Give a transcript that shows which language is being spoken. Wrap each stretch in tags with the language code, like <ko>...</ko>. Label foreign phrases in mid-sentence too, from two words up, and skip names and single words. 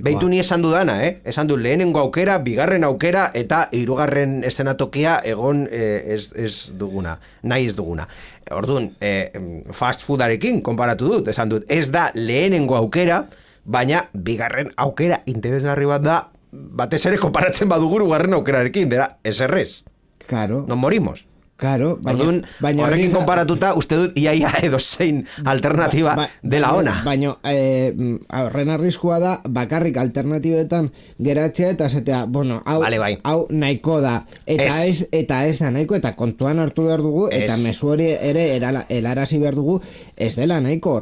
<eu>Beitu ni esan dudana, esan du lehenengo aukera, bigarren aukera eta hirugarren eszenatokia egon ez duguna, nahi ez duguna. Orduan, fast foodarekin konparatu dut, esan dut, ez da lehenengo aukera, baina bigarren aukera interesgarri bat da, batez ere konparatzen badugu garren aukerarekin, dira, ez errez. Claro.</eu> <es>Nos morimos. Claro,</es> <eu>baina horrekin konparatuta uste dut iaia edo zein alternatiba dela ona. Baina horren arriskua da bakarrik alternatibetan geratzea eta esatea, bueno, hau nahiko da. Eta ez da nahiko, eta kontuan hartu behar dugu, eta mezu hori ere helarazi behar dugu, ez dela nahiko.</eu>